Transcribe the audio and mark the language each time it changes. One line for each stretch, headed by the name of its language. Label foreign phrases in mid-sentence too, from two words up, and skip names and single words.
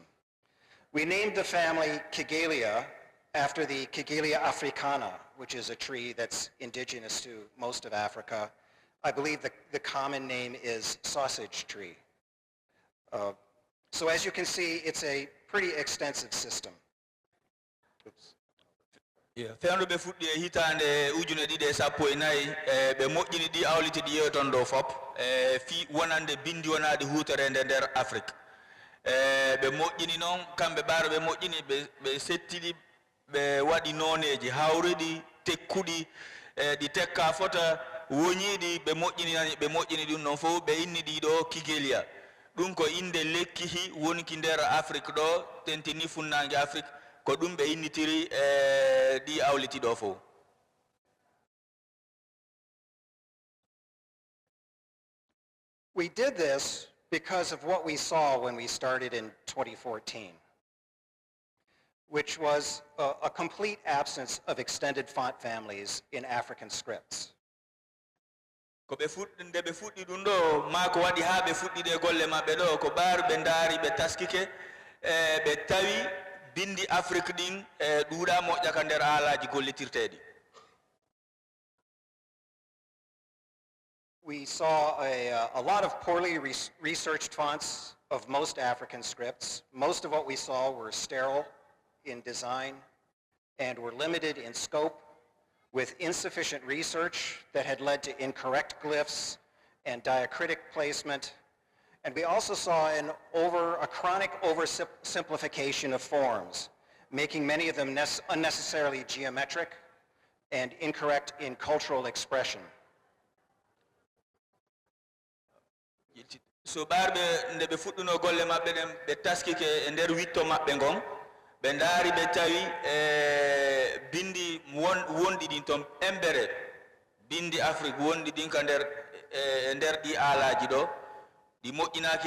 English: We named the family Kigelia after the Kigelia africana, which is a tree that's indigenous to most of Africa. I believe the common name is sausage tree. So as you can see, it's a pretty extensive system. Oops.
Fula: Fewndu ɓe fuɗɗi e hitande ujune ɗiɗi e sappo e nayi ɓe moƴƴini ɗi awliti ɗi yewton ɗo fop fi wonande bindi wonaɗi hutorede nder Afrique ɓe moƴƴini noon kamɓe ɓaaro ɓe moƴƴini ɓe settiɗi ɓe waɗi noneji hawriɗi tekkuɗi ɗi tekka fota woñiɗi ɓe moƴƴini ɗum noon fof ɓe inni ɗiɗo Kigelia ɗum ko inde lekkihi wonki nder Afrique ɗo tentini funnange Afrique ko ɗum ɓe innitiri ɗi awliti ɗo fof.
English: We did this because of what we saw when we started in 2014, which was a complete absence of extended font families in African scripts.
Fula: Ko ɓe nde ɓe fuɗɗi ɗum ɗo ma ko waɗi ha ɓe fuɗɗide golle maɓɓe ɗo ko ɓaari ɓe ndaari ɓe taskike ɓe tawi bindi Afrique ɗin ɗuuɗa moƴƴa ka nder haalaji gollitirteɗi.
English: We saw a lot of poorly researched fonts of most African scripts. Most of what we saw were sterile in design and were limited in scope, with insufficient research that had led to incorrect glyphs and diacritic placement. And we also saw a chronic oversimplification of forms, making many of them unnecessarily geometric and incorrect in cultural expression.
Fula: So ɓarɓe nde ɓe fuɗɗuno golle maɓɓe ɗen ɓe taskike e nder witto maɓɓe ngon ɓe ndaari ɓe tawi bindi wonɗi ɗin toon embere bindi Afrique wonɗi ɗin ka nder ɗi aalaji ɗo ɗi moƴƴinaki